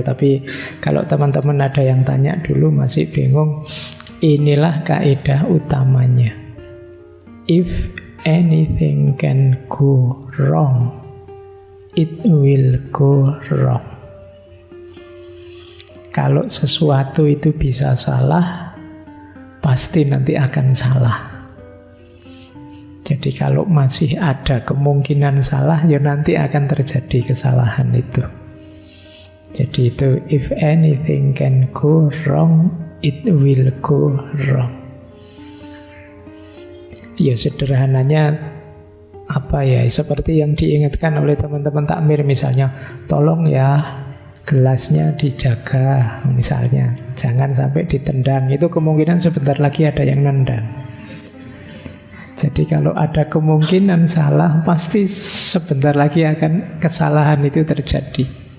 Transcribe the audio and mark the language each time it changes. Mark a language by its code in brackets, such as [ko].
[id] Tapi kalau teman-teman ada yang tanya dulu masih bingung, inilah kaidah utamanya. [en] If anything can go wrong, it will go wrong. [id] Kalau sesuatu itu bisa salah, pasti nanti akan salah. Jadi kalau masih ada kemungkinan salah, ya nanti akan terjadi kesalahan itu. Jadi itu, [en] if anything can go wrong, it will go wrong. [id] Ya sederhananya apa ya, seperti yang diingatkan oleh teman-teman takmir misalnya, tolong ya gelasnya dijaga misalnya, jangan sampai ditendang. Itu kemungkinan sebentar lagi ada yang nendang. Jadi kalau ada kemungkinan salah, pasti sebentar lagi akan kesalahan itu terjadi.